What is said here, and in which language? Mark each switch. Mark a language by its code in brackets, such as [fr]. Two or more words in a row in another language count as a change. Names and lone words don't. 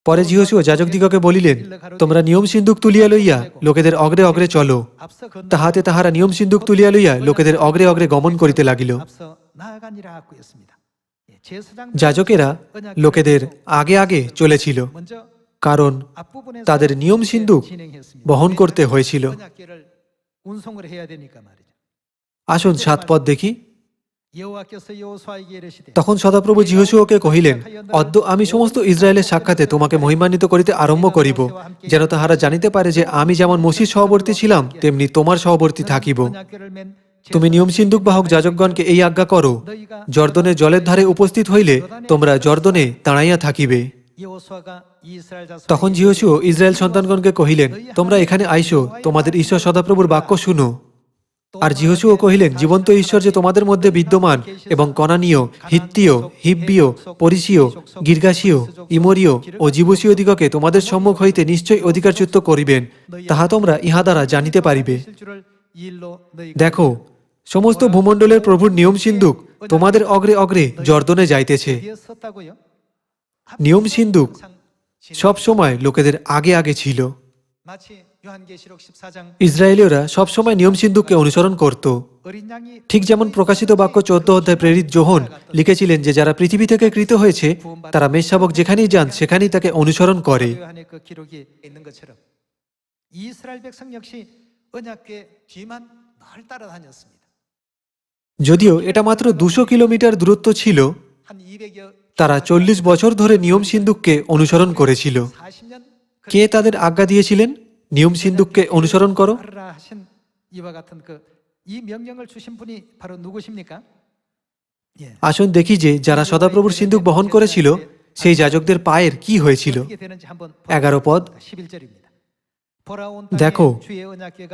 [bn] পরে যিহোশূয়া যাজকদিগকে বলিলেন, তোমরা নিয়ম সিন্দুক তুলিয়া লইয়া লোকেদের অগ্রে অগ্রে চলো। [ko] 앞서 건너가고 [bn] তাহাতে তাহারা নিয়ম সিন্দুক তুলিয়া লইয়া লোকেদের অগ্রে অগ্রে গমন করিতে লাগিল। [ko] 앞서 나아가니라 하고 있습니다. 예, 제사장들은 [bn] যাজকেরা [ko] 언약궤를 [bn] লোকেদের [ko] 들고 [bn] আগে আগে চলেছিল, [ko] 먼저 [bn] কারণ [ko] 앞부분에서 [bn] তাদের নিয়ম সিন্দুক [ko] 진행했습니다. [bn] বহন করতে হয়েছিল। [ko] 언약궤를 운송을 해야 되니까 말이죠. [bn] আসুন 7 পদ দেখি। [ko] 여호와께서 여호수아에게 이르시되 [bn] তখন সদাপ্রভু যিহোশূয়াকে কহিলেন, অদ্য আমি সমস্ত ইসরায়েলের সাক্ষাতে তোমাকে মহিমান্বিত করিতে আরম্ভ করিব, যেন তাহারা জানিতে পারে যে আমি যেমন মসির সহবর্তী ছিলাম তেমনি তোমার সহবর্তী থাকিব। [ko] 언약궤를 맨 [bn] তুমি নিয়ম সিন্দুক বাহক যাজকগণকে এই আজ্ঞা করো, জর্দনের জলের ধারে উপস্থিত হইলে তোমরা জর্দনে দাঁড়াইয়া থাকিবে। [ko] 여호수아가 이스라엘 자손 [bn] তখন যিহোশূয়া ইসরায়েল সন্তানগণকে কহিলেন, তোমরা এখানে আইসো, তোমাদের ঈশ্বর সদাপ্রভুর বাক্য শুনো। আর যিহোশূয়া কহিলেন, জীবন্ত ঈশ্বর যে তোমাদের মধ্যে বিদ্যমান এবং কনানীয়, হিত্তীয়, হিব্বীয়, পরিসীয়, গির্গাসীয়, ইমরীয় ও জিবুসীয় দিগকে তোমাদের সম্মুখ হইতে নিশ্চয়ই অধিকারচ্যুত করিবেন, তাহা তোমরা ইহা দ্বারা জানিতে পারিবে। [ko] 실주를 이 일로 너희가 [bn] দেখো, সমস্ত ভূমণ্ডলের প্রভুর নিয়ম সিন্দুক তোমাদের অগ্রে অগ্রে জর্দনে যাইতেছে। [ko] 뒤에 섰다고요? [bn] নিয়ম সিন্দুক [ko] 항상 [bn] সব সময় লোকেদের আগে আগে ছিল। [ko] 마치 요한계시록 14장 [bn] ইসরায়েলীয়রা সবসময় নিয়ম সিন্দুককে অনুসরণ করত। [ko] 어린 양이 [bn] ঠিক যেমন প্রকাশিত বাক্য 14 অধ্যায় প্রেরিত যোহন লিখেছিলেন যে যারা পৃথিবী থেকে কৃত হয়েছে তারা মেষশাবক যেখানেই যান সেখানেই তাকে অনুসরণ করে। [ko] 요한의 그 기록이 있는 것처럼 이스라엘 백성 역시 언약궤 뒤만 늘 따라다녔습니다. [bn] যদিও এটা মাত্র 200 কিলোমিটার দূরত্ব ছিল, [ko] 한 200여 [bn] তারা 40 বছর ধরে নিয়ম সিন্দুককে অনুসরণ করেছিল। [ko] 40년 [bn] কে তাদের আজ্ঞা দিয়েছিলেন নিয়ম সিন্দুককে অনুসরণ করো? [ko] 따르라 하신 이와 같은 이 명령을 주신 분이 바로 누구십니까? 예. [bn] আসুন দেখি যে যারা সদাপ্রভুর সিন্দুক বহন করেছিল সেই যাজকদের পায়ের কি হয়েছিল। [ko] 어떻게 되는지 한번 [bn] 11 পদ। [ko] 11절입니다. 보라온 [bn] দেখো, [ko] 주의 언약궤가